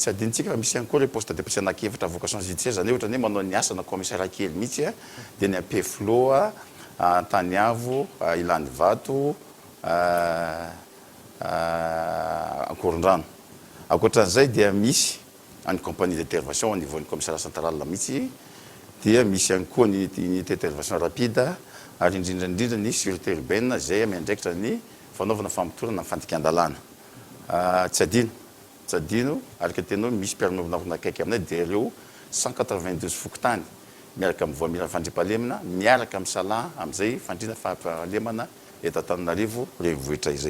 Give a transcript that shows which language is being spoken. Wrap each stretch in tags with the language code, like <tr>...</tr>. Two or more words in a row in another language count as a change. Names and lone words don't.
<mg>Tsy adintsika fa misy ihany koa</mg> <fr>le poste de police</fr> <mg>anankiefatra</mg> <fr>vocation judiciaire</fr> <mg>zany ohatra hoe manao ny asana commissaire kely mihitsy, dia ny Ampeflo, Antaniavo, Ilandivato, Ankorondrano. Ankoatran'izay dia misy any</mg> <fr>compagnie d'intervention au niveau du commissariat central</fr> <mg>mihitsy, dia misy ihany koa ny</mg> <fr>unité d'intervention rapide</fr> <mg>ary indrindra ny</mg> <fr>sûreté urbaine</fr> <mg>zay miandraikitra ny fanaovana famotorana amin'ny fandikan-dalàna. Tsy adino araka tenao misy mpiara-mionavona akaiky aminay dia ireo 192 fokotany miaraka amin'ny voamila fandriam-pahalemana miaraka amin'ny salaha amin'izay fandriana fahalemana eto Antananarivo renivohitra izay.</mg>